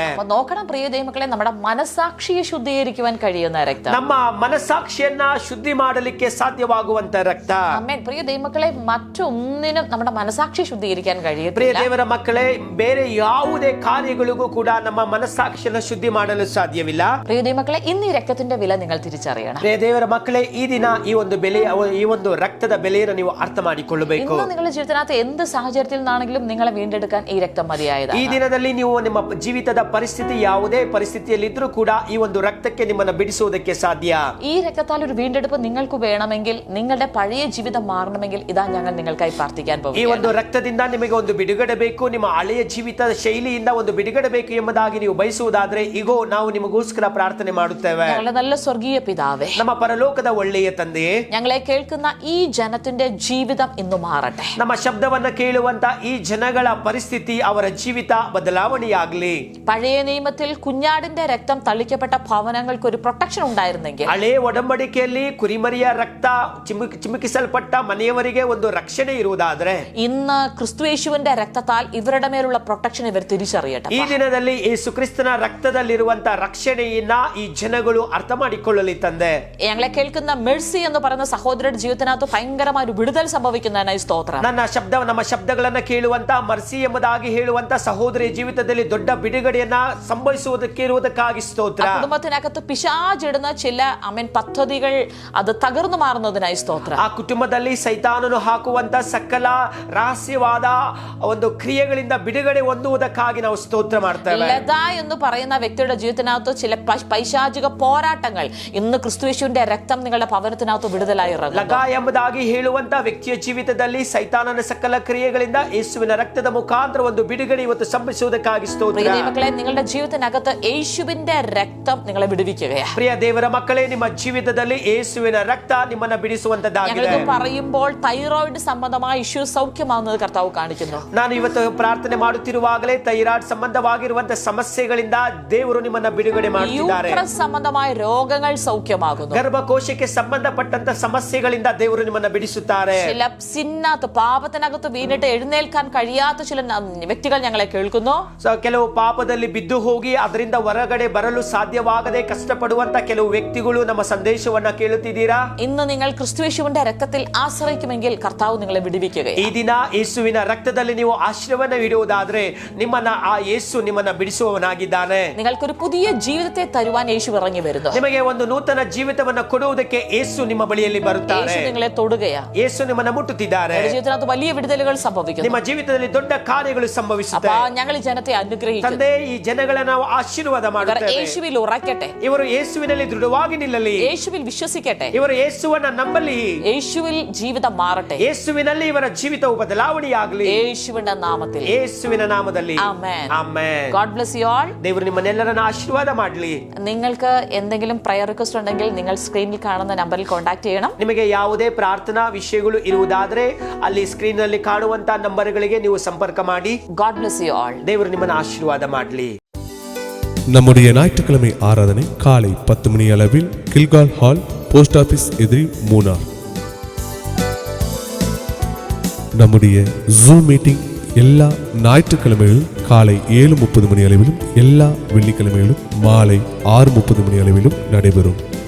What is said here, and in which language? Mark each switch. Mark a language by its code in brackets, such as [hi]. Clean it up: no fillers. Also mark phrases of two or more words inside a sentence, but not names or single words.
[ml] നോക്കണം പ്രിയ ദൈവമക്കളെ, നമ്മുടെ മനസാക്ഷിയെ ശുദ്ധീകരിക്കുവാൻ കഴിയുന്ന രക്തം, [kn] ನಮ್ಮ ಮನಸಾಕ್ಷಿಯನ್ನ ಶುದ್ಧಿ ಮಾಡಲಿಕ್ಕೆ ಸಾಧ್ಯವಾಗುವಂತ ರಕ್ತ. [ml] ആമേൻ. പ്രിയ ദൈവമക്കളെ, മറ്റൊന്നിനും നമ്മുടെ മനസാക്ഷി ശുദ്ധീകരിക്കാൻ കഴിയത്തില്ല. [kn] ಪ್ರಿಯ ದೇವರ ಮಕ್ಕಳೇ, ಬೇರೆ ಯಾವುದೇ ಕಾರ್ಯಗಳಿಗೂ ಕೂಡ ನಮ್ಮ ಮನಸ್ಸಾಕ್ಷಿಯನ್ನು ಶುದ್ಧಿ ಮಾಡಲು ಸಾಧ್ಯವಿಲ್ಲ. [ml] പ്രിയ ദൈവമക്കളെ, ഇന്ന് ഈ രക്തത്തിന്റെ വില നിങ്ങൾ തിരിച്ചറിയണം. [kn] ಪ್ರಿಯ ದೇವರ ಮಕ್ಕಳೇ, ಈ ದಿನ ಈ ಒಂದು ಬೆಲೆ, ಈ ಒಂದು ರಕ್ತದ ಬೆಲೆಯನ್ನು ನೀವು ಅರ್ಥ ಮಾಡಿಕೊಳ್ಳಬೇಕು. [ml] ഇന്ന് നിങ്ങളുടെ ജീവിതത്തിനകത്ത് എന്ത് സാഹചര്യത്തിൽ നിന്നാണെങ്കിലും നിങ്ങളെ വീണ്ടെടുക്കാൻ ഈ രക്തം മതിയായതാണ്. [kn] ಈ ದಿನದಲ್ಲಿ ನೀವು ನಿಮ್ಮ ಜೀವಿತದ ಪರಿಸ್ಥಿತಿ ಯಾವುದೇ ಪರಿಸ್ಥಿತಿಯಲ್ಲಿದ್ರೂ ಕೂಡ ಈ ಒಂದು ರಕ್ತಕ್ಕೆ ನಿಮ್ಮನ್ನು ಬಿಡಿಸುವುದಕ್ಕೆ ಸಾಧ್ಯ. [ml] ഈ രക്തത്താൽ ഒരു വീണ്ടെടുപ്പ് നിങ്ങൾക്ക് വേണമെങ്കിൽ, നിങ്ങളുടെ പഴയ ജീവിതം മാറണമെങ്കിൽ, ഇതാ ഞങ്ങൾ നിങ്ങൾക്കായി പ്രാർത്ഥിക്കാൻ [kn] ಈ [ml] പോകുന്നു. [kn] ಒಂದು ರಕ್ತದಿಂದ ನಿಮಗೆ ಒಂದು ಬಿಡುಗಡೆ ಬೇಕು, ನಿಮ್ಮ ಹಳೆಯ ಜೀವಿತದ ಶೈಲಿಯಿಂದ ಒಂದು ಬಿಡುಗಡೆ ಬೇಕು ಎಂಬುದಾಗಿ ನೀವು ಬಯಸುವುದಾದ್ರೆ ಈಗೋ ನಾವು ನಿಮಗೋಸ್ಕರ ಪ್ರಾರ್ಥನೆ ಮಾಡುತ್ತೇವೆ. [ml] ഞങ്ങളുടെ നല്ല സ്വർഗീയ പിതാവേ, [kn] ನಮ್ಮ ಪರಲೋಕದ ಒಳ್ಳೆಯ ತಂದೆಯೇ, [ml] ഞങ്ങളെ കേൾക്കുന്ന ഈ ജനത്തിന്റെ ജീവിതം ഇന്ന് മാറട്ടെ. [kn] ನಮ್ಮ ಶಬ್ದವನ್ನ ಕೇಳುವಂತ ಈ ಜನಗಳ ಪರಿಸ್ಥಿತಿ, ಅವರ ಜೀವಿತ ಬದಲಾವಣೆಯಾಗಲಿ. [ml] പഴയ നിയമത്തിൽ കുഞ്ഞാടിന്റെ രക്തം തളിക്കപ്പെട്ട ഭവനങ്ങൾക്ക് ഒരു പ്രൊട്ടക്ഷൻ ഉണ്ടായിരുന്നെങ്കിൽ, [kn] ಹಳೆ ಒಡಂಬಡಿಕೆಯಲ್ಲಿ ಕುರಿಮರಿಯ ರಕ್ತ ಚಿಮುಕಿಸಲ್ಪಟ್ಟ ಮನೆಯವರಿಗೆ ಒಂದು ರಕ್ಷಣೆ ಇರುವುದಾದ್ರೆ, [ml] ഇന്ന് ക്രിസ്തുയേശുവിന്റെ രക്തത്താൽ ഇവരുടെ മേലുള്ള പ്രൊട്ടക്ഷൻ ഇവർ തിരിച്ചറിയട്ടെ. [kn] ಈ ದಿನದಲ್ಲಿ ಯೇಸು ಕ್ರಿಸ್ತನ ರಕ್ತದಲ್ಲಿರುವಂತ ರಕ್ಷಣೆಯನ್ನ ಈ ಜನಗಳು ಅರ್ಥ ಮಾಡಿಕೊಳ್ಳಲಿ ತಂದೆ. [ml] ഞങ്ങളെ കേൾക്കുന്ന മെഴ്സി എന്ന് പറയുന്ന സഹോദരയുടെ ജീവിതത്തിനകത്ത് ഭയങ്കരമായ ഒരു വിടുതൽ സംഭവിക്കുന്നതിനായി സ്തോത്രം. [kn] ನಮ್ಮ ಶಬ್ದಗಳನ್ನ ಕೇಳುವಂತ ಮರ್ಸಿ ಎಂಬುದಾಗಿ ಹೇಳುವಂತ ಸಹೋದರಿಯ ಜೀವಿತದಲ್ಲಿ ದೊಡ್ಡ ಬಿಡುಗಡೆಯನ್ನ ಸಂಭವಿಸುವುದಕ್ಕೆ ಇರುವುದಕ್ಕಾಗಿ ಸ್ತೋತ್ರ. [ml] കുടുംബത്തിനകത്ത് പിശാചിടുന്ന ചില പദ്ധതികൾ അത് തകർന്നു മാറുന്നതിനായി സ്തോത്രം. [kn] ಆ ಕುಟುಂಬದಲ್ಲಿ ಸೈತಾನನು ಹಾಕುವಂತ ಸಕಲ ರಹಸ್ಯವಾದ ಒಂದು ಕ್ರಿಯೆಗಳಿಂದ ಬಿಡುಗಡೆ ಹೊಂದುವುದಕ್ಕಾಗಿ ನಾವು ಸ್ತೋತ್ರ ಮಾಡ್ತೇವೆ. [ml] ലത എന്ന് പറയുന്ന വ്യക്തിയുടെ ജീവിതത്തിനകത്ത് ചില പൈശാചിക പോരാട്ടങ്ങൾ ഇന്ന് ക്രിസ്തുയേശുവിന്റെ രക്തം നിങ്ങളുടെ ഭവനത്തിനകത്ത് വിടുതലായി ഇറങ്ങുന്നു. [kn] ಲಗ ಎಂಬುದಾಗಿ ಹೇಳುವಂತ ವ್ಯಕ್ತಿಯ ಜೀವಿತದಲ್ಲಿ ಸೈತಾನನ ಸಕಲ ಕ್ರಿಯೆಗಳಿಂದ ಯೇಸುವಿನ ರಕ್ತದ ಮುಖಾಂತರ ಒಂದು ಬಿಡುಗಡೆ ಇವತ್ತು ಸಂಭವಿಸುವುದಕ್ಕಾಗಿ ಸ್ತೋತ್ರ. [ml] പ്രിയ ദൈവമക്കളെ, നിങ്ങളുടെ ജീവിതത്തിനകത്ത് യേശുവിന്റെ രക്തം നിങ്ങളെ വിടുവിക്കുകയാണ്. [kn] ಪ್ರಿಯ ದೇವರ ಮಕ್ಕಳೇ, ನಿಮ್ಮ ಜೀವಿತದಲ್ಲಿ ಯೇಸುವಿನ ರಕ್ತ ನಿಮ್ಮನ್ನ ಬಿಡಿಸುವಂತದ್ದಾಗಿದೆ. [ml] ഞങ്ങളിത് പറയുമ്പോൾ തൈറോയിഡ് സംബന്ധമായ ഇഷ്യൂ സൗഖ്യമാവുന്നത് കർത്താവ് കാണിക്കുന്നു. [kn] ನಾನು ಇವತ್ತು ಪ್ರಾರ್ಥನೆ ಮಾಡುತ್ತಿರುವಾಗಲೇ ಥೈರಾಯ್ಡ್ ಸಂಬಂಧವಾಗಿರುವಂತಹ ಸಮಸ್ಯೆಗಳಿಂದ ದೇವರು ನಿಮ್ಮನ್ನ ಬಿಡುಗಡೆ ಮಾಡುತ್ತಿದ್ದಾರೆ. [ml] യൂട്രസ് സംബന്ധമായ രോഗങ്ങൾ സൗഖ്യമാകുന്നു. [kn] ಗರ್ಭಕೋಶಕ್ಕೆ ಸಂಬಂಧಪಟ್ಟಂತ ಸಮಸ್ಯೆಗಳಿಂದ ದೇವರು ನಿಮ್ಮನ್ನ ಬಿಡಿಸುತ್ತಾರೆ. [ml] ചില സിന്നകത്ത് പാപത്തിനകത്ത് വീണിട്ട് എഴുന്നേൽക്കാൻ കഴിയാത്ത ചില വ്യക്തികൾ ഞങ്ങളെ കേൾക്കുന്നു. [kn] ಕೆಲವು ಪಾಪದಲ್ಲಿ ಬಿದ್ದು ಹೋಗಿ ಅದರಿಂದ ಹೊರಗಡೆ ಬರಲು ಸಾಧ್ಯವಾಗದೆ ಕಷ್ಟಪಡುವಂತ ಕೆಲವು ವ್ಯಕ್ತಿಗಳು ನಮ್ಮ ಸಂದೇಶವನ್ನ ಕೇಳುತ್ತಿದ್ದೀರಾ? [ml] ഇന്ന് നിങ്ങൾ ക്രിസ്തുയേശുവിന്റെ രക്തത്തിൽ ആശ്രയിക്കുമെങ്കിൽ കർത്താവ് നിങ്ങളെ വിടുവിക്കുകയാണ്. [kn] ಈ ದಿನ ಯೇಸುವಿನ ರಕ್ತದಲ್ಲಿ ನೀವು ಆಶ್ರಯವನ್ನ ಇಡುವುದಾದ್ರೆ ನಿಮ್ಮನ್ನ ಆ ಯೇಸು ನಿಮ್ಮನ್ನ ಬಿಡಿಸುವವನಾಗಿದ್ದಾನೆ. [ml] നിങ്ങൾക്കൊരു പുതിയ ജീവിതത്തെ തരുവാൻ യേശു ഇറങ്ങി വരുന്നു. [kn] ನಿಮಗೆ ಒಂದು ನೂತನ ಜೀವಿತವನ್ನ ಕೊಡುವುದಕ್ಕೆ ಯೇಸು ನಿಮ್ಮ ಬಳಿಯಲ್ಲಿ ಬರುತ್ತಾರೆ. [ml] യേശു നിങ്ങളെ തൊടുകയാണ്. [kn] ಯೇಸು ನಿಮ್ಮನ್ನ ಮುಟ್ಟುತ್ತಿದ್ದಾರೆ. [ml] ജീവിതത്തിനകത്ത് വലിയ വിടുതലുകൾ സംഭവിക്കുന്നു. [kn] ನಿಮ್ಮ ಜೀವಿತದಲ್ಲಿ ದೊಡ್ಡ ಕಾರ್ಯಗಳು ಸಂಭವಿಸುತ್ತವೆ. [ml] ഞങ്ങൾ ഈ ജനത്തെ അനുഗ്രഹിക്കുന്നു. [kn] ತಂದೆ, ಈ ಜನಗಳನ್ನ ನಾವು ಆಶೀರ್ವಾದ ಮಾಡುತ್ತೇವೆ. [ml] യേശുവിൽ ഉറക്കട്ടെ. [kn] ಇವರು ಯೇಸುವಿನಲ್ಲಿ ದೃಢವಾಗಿ ನಿಲ್ಲಲಿ. [ml] യേശുവിൽ വിശ്വസിക്കട്ടെ. [kn] ಇವರು ಯೇಸುವನ್ನ ನಂಬಲಿ. [ml] യേശുവിൽ ജീവിതം മാറട്ടെ. [kn] ಯೇಸುವಿನಲ್ಲಿ ಇವರ ಜೀವಿತವು ಬದಲಾವಣೆಯಾಗಲಿ. [ml] യേശുവിന്റെ നാമത്തിൽ. [kn] ಯೇಸುವಿನ ನಾಮದಲ್ಲಿ. [ml] ആമേൻ. [kn] ಆಮೆನ್. [en] God bless you all. [kn] ದೇವರು ನಿಮ್ಮನ್ನೆಲ್ಲರನ್ನ ಆಶೀರ್ವಾದ ಮಾಡಲಿ. [ml] നിങ്ങൾക്ക് എന്തെങ്കിലും [en] prayer request [ml] ഉണ്ടെങ്കിൽ നിങ്ങൾ സ്ക്രീനിൽ കാണുന്ന നമ്പറിൽ കോൺടാക്ട് ചെയ്യണം. [kn] ನಿಮಗೆ ಯಾವುದೇ ಪ್ರಾರ್ಥನಾ ವಿಷಯಗಳು ಇರುವುದಾದ್ರೆ ಅಲ್ಲಿ ಸ್ಕ್ರೀನ್ ನಲ್ಲಿ ಕಾಣುವಂತ ನಂಬರ್ಗಳಿಗೆ ನೀವು ಸಂಪರ್ಕ ಮಾಡಿ. [en] God bless you all. [kn] ದೇವರು ನಿಮ್ಮನ್ನ ಆಶೀರ್ವಾದ ಮಾಡಲಿ. [ta] நம்முடைய ஞாயிற்றுக்கிழமை ஆராதனை காலை 10 மணி அளவில் கில்கால் ஹால், [en] post office [ta] எதிரி, மூனார். நம்முடைய ஜூம் மீட்டிங் எல்லா ஞாயிற்றுக்கிழமைகளிலும் காலை 7:30 மணி அளவிலும், எல்லா வெள்ளிக்கிழமைகளிலும் மாலை 6:30 மணி அளவிலும் நடைபெறும்.